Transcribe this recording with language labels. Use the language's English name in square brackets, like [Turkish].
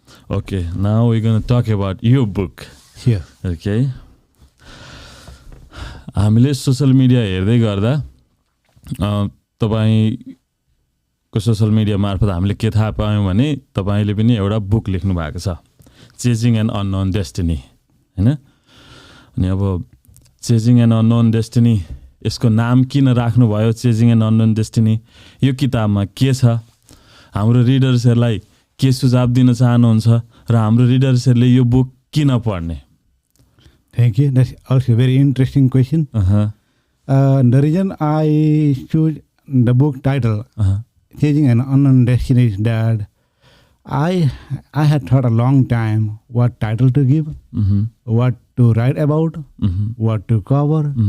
[English] Okay, now we're going to talk about your book. Here. Okay. [Nepali] हामीले social media हेर्दै गर्दा तपाईँ को सोसल मिडिया मार्फत हामीले के थाहा पायौँ भने तपाईँले पनि एउटा बुक लेख्नु भएको छ, चेजिङ एन अननोन डेस्टिनी, होइन? अनि अब चेजिङ एन अननोन डेस्टिनी, यसको नाम किन राख्नुभयो चेजिङ एन अननोन डेस्टिनी? यो किताबमा के छ? हाम्रो रिडर्सहरूलाई के सुझाव दिन चाहनुहुन्छ र हाम्रो रिडर्सहरूले यो बुक किन पढ्ने? [English] Thank you. That's also a very interesting question. The reason I choose the book title, Chasing an Unknown Destiny, is that I had thought a long time what title to give, what to write about, what to cover.